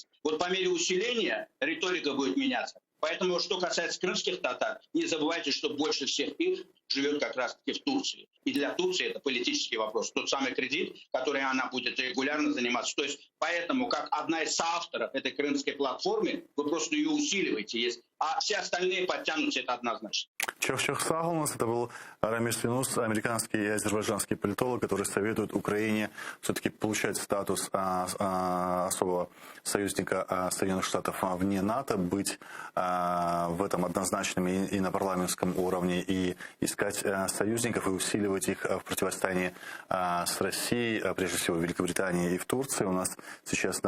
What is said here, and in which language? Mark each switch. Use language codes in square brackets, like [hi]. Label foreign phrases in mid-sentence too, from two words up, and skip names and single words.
[ru] Вот по мере усиления риторика будет меняться. Поэтому, что касается крымских татар, не забывайте, что больше всех их живет как раз-таки в Турции. И для Турции это политический вопрос. Тот самый кредит, который она будет регулярно заниматься. То есть поэтому, как одна из соавторов этой крымской платформы, вы просто ее усиливаете, а все остальные подтянутся, это однозначно. [tr] Çok sağ olun. [ru] Это был Рамиль Синус, американский и азербайджанский политолог, который советует Украине все-таки получать статус особого союзника Соединенных Штатов вне НАТО, быть в этом однозначным и на парламентском уровне, и искать союзников и усиливать их в противостоянии с Россией, прежде всего в Великобритании и в Турции.